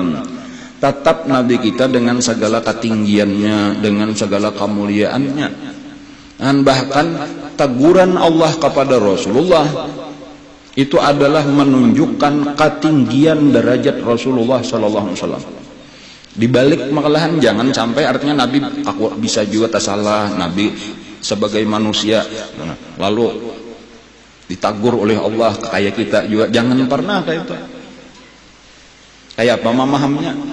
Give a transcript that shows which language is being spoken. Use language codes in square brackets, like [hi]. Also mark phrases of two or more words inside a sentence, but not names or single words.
[id] Tetap Nabi kita dengan segala ketinggiannya, dengan segala kemuliaannya. Dan bahkan teguran Allah kepada Rasulullah itu adalah menunjukkan ketinggian derajat Rasulullah [ar] sallallahu alaihi wasallam. [bjn] Di balik malahan jangan sampai artinya Nabi aku bisa juga tak salah, Nabi sebagai manusia lalu ditagur oleh Allah kayak kita juga, jangan pernah kayak itu. Kayak apa memahamnya?